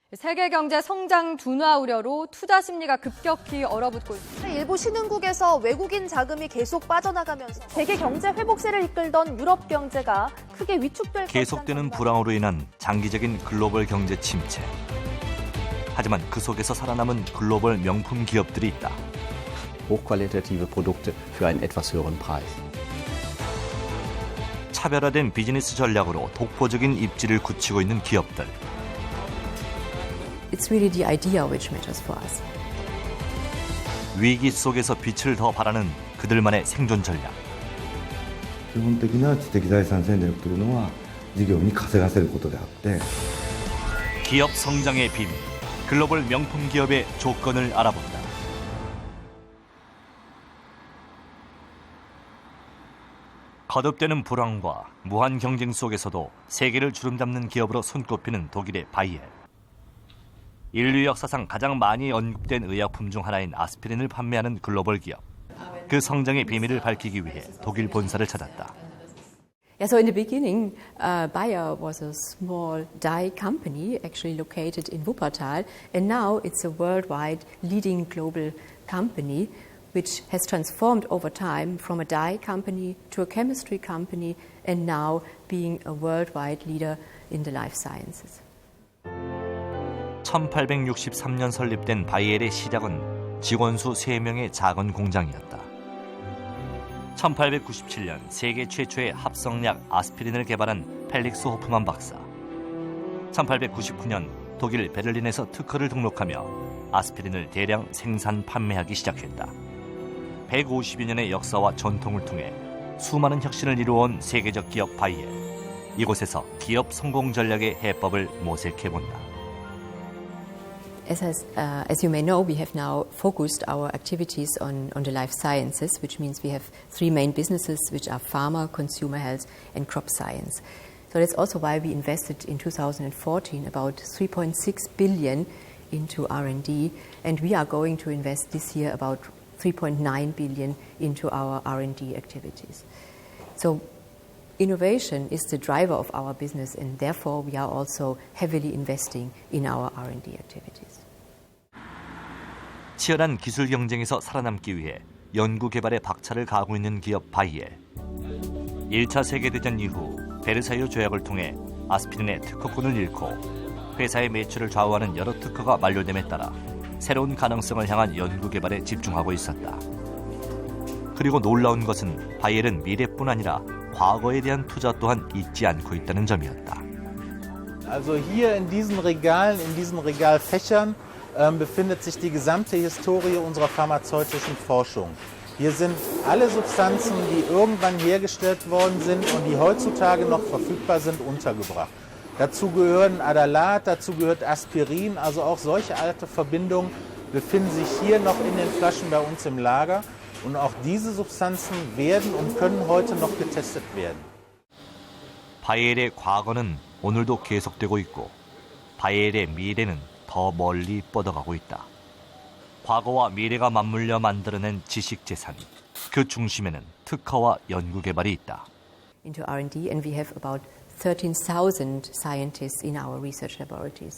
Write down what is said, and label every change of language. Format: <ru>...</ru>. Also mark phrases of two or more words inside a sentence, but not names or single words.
<ko>세계 경제 성장 둔화 우려로 투자 심리가 급격히 얼어붙고 있습니다. 일부 신흥국에서 외국인 자금이 계속 빠져나가면서 세계 경제 회복세를 이끌던 유럽 경제가 크게 위축될 계속되는 불황으로 인한 장기적인 글로벌 경제 침체. 하지만 그 속에서 살아남은 글로벌 명품 기업들이 있다.</ko> <de>hochqualitative Produkte für einen etwas höheren Preis.</de> <ko>차별화된 비즈니스 전략으로 독보적인 입지를 굳히고 있는 기업들.</ko> <en>It's really the idea which matters for us.</en> <ko>위기 속에서 빛을 더 발하는 그들만의 생존 전략.</ko> <ja>基本的な知的財産戦略というのは事業に稼がせることであって</ja> <ko>기업 성장의 비밀, 글로벌 명품 기업의 조건을 알아본다. 거듭되는 불황과 무한 경쟁 속에서도 세계를 주름잡는 기업으로 손꼽히는 독일의 바이엘. 인류 역사상 가장 많이 언급된 의약품 중 하나인 아스피린을 판매하는 글로벌 기업. 그 성장의 비밀을 밝히기 위해 독일 본사를 찾았다.</ko> <en>Yeah, so in the beginning, Bayer was a small dye company actually located in Wuppertal, and now it's a worldwide leading global company which has transformed over time from a dye company to a chemistry company and now being a worldwide leader in the life sciences.</en> <ko>1863년 설립된 바이엘의 시작은 직원 수 3명의 작은 공장이었다. 1897년 세계 최초의 합성약 아스피린을 개발한 펠릭스 호프만 박사. 1899년 독일 베를린에서 특허를 등록하며 아스피린을 대량 생산 판매하기 시작했다. 150여 년의 역사와 전통을 통해 수많은 혁신을 이루어온 세계적 기업 바이엘. 이곳에서 기업 성공 전략의 해법을 모색해본다.</ko> <en>As you may know, we have now focused our activities on the life sciences, which means we have three main businesses, which are pharma, consumer health, and crop science. So that's also why we invested in 2014 about 3.6 billion into R&D, and we are going to invest this year about 3.9 billion into our R&D activities. So innovation is the driver of our business, and therefore we are also heavily investing in our R&D activities.</en> <ko>치열한 기술 경쟁에서 살아남기 위해 연구 개발에 박차를 가하고 있는 기업 바이엘. 1차 세계대전 이후 베르사유 조약을 통해 아스피린의 특허권을 잃고 회사의 매출을 좌우하는 여러 특허가 만료됨에 따라 새로운 가능성을 향한 연구 개발에 집중하고 있었다. 그리고 놀라운 것은 바이엘은 미래뿐 아니라 과거에 대한 투자 또한 잊지 않고 있다는 점이었다.</ko> <de>Also hier in diesen Regalen, in diesen Regalfächern befindet sich die gesamte Historie unserer pharmazeutischen Forschung. Hier sind alle Substanzen, die irgendwann hergestellt worden sind und die heutzutage noch verfügbar sind, untergebracht. Dazu gehören Adalat, dazu gehört Aspirin, also auch solche alte Verbindungen befinden sich hier noch in den Flaschen bei uns im Lager. Und auch diese Substanzen werden und können heute noch getestet werden.</de> <ko>바이엘의 과거는 오늘도 계속되고 있고 바이엘의 미래는 더 멀리 뻗어가고 있다. 과거와 미래가 맞물려 만들어낸 지식재산. 그 중심에는 특허와 연구개발이 있다.</ko> <en>Into R&D, and we have about 13,000 scientists in our research laboratories.</en>